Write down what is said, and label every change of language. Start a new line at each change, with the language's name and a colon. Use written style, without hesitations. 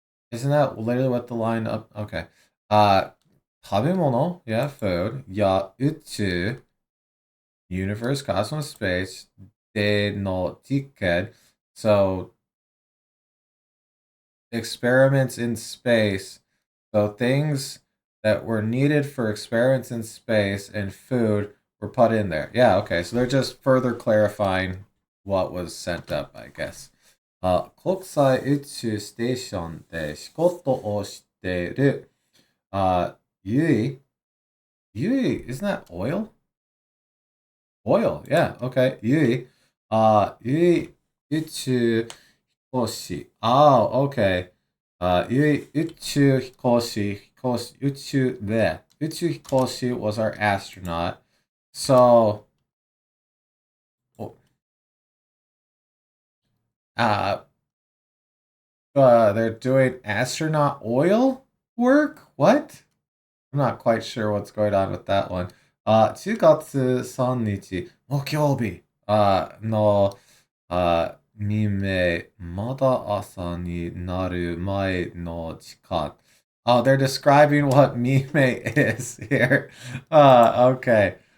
English: Isn't that literally what the line up? Okay.
Japanese: 食べ物,
English: yeah, food,
Japanese: や宇宙,
English: universe, cosmos, space,
Japanese: での実験,
English: so experiments in space. So things that were needed for experiments in space and food were put in there. Yeah, okay. So they're just further clarifying what was sent up, I guess.
Japanese: 国際宇宙ステーションで仕事をしている、
English: Yui, isn't that oil? Oil, yeah, okay. Yui, Yui
Japanese: 宇宙飛行士.
English: Oh, okay. Yui
Japanese: 宇宙飛行士,宇宙飛行士
English: was our astronaut. So, they're doing astronaut oil work? What? I'm not quite sure what's going on with that one.
Japanese: 10月3日、木曜日、の、未明、まだ朝になる前の時間.
English: Oh, they're describing what mime is here. Okay.